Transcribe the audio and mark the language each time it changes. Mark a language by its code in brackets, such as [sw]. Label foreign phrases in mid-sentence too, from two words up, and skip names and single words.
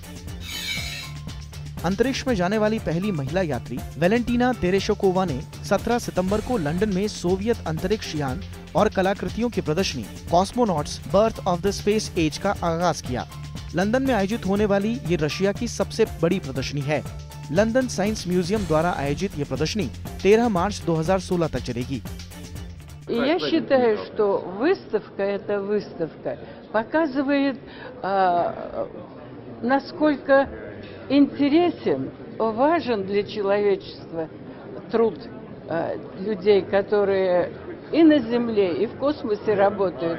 [hi] अंतरिक्ष में जाने वाली पहली महिला यात्री वेलेंटीना तेरेशोकोवा ने 17 सितंबर को लंदन में सोवियत अंतरिक्ष यान और कलाकृतियों की प्रदर्शनी कॉस्मोनॉट्स बर्थ ऑफ द स्पेस एज का आगाज किया। लंदन में आयोजित होने वाली ये रशिया की सबसे बड़ी प्रदर्शनी है। लंदन साइंस म्यूजियम द्वारा आयोजित ये प्रदर्शनी 13 मार्च 2016 तक चलेगी। [ru] Я считаю, что выставка – это выставка, показывает, насколько интересен, важен для человечества труд людей, которые и на Земле, и в космосе работают.